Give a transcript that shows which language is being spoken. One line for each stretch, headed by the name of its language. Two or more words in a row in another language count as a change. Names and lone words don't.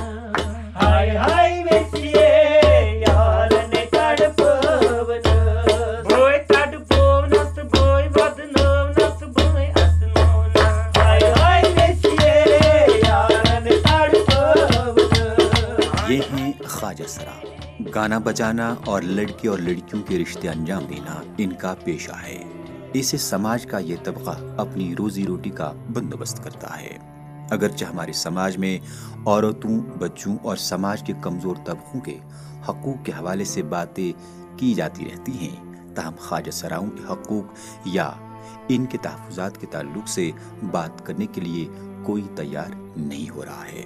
Punjabi: ہائے ہائے ویکھیے یاراں تڑپاونا. بوئے تڑپاوناں بوئے بدناوناں بوئے اسناونا. ہائے ہائے ویکھیے یاراں تڑپاونا.
Urdu: یہ ہیں خواجہ سرا۔ گانا بجانا اور لڑکے اور لڑکیوں کے رشتے انجام دینا ان کا پیشہ ہے۔ اسے سماج کا یہ طبقہ اپنی روزی روٹی کا بندوبست کرتا ہے۔ اگرچہ ہمارے سماج میں عورتوں، بچوں اور سماج کے کمزور طبقوں کے حقوق کے حوالے سے باتیں کی جاتی رہتی ہیں، تاہم خواجہ سراؤں کے حقوق یا ان کے تحفظات کے تعلق سے بات کرنے کے لیے کوئی تیار نہیں ہو رہا ہے۔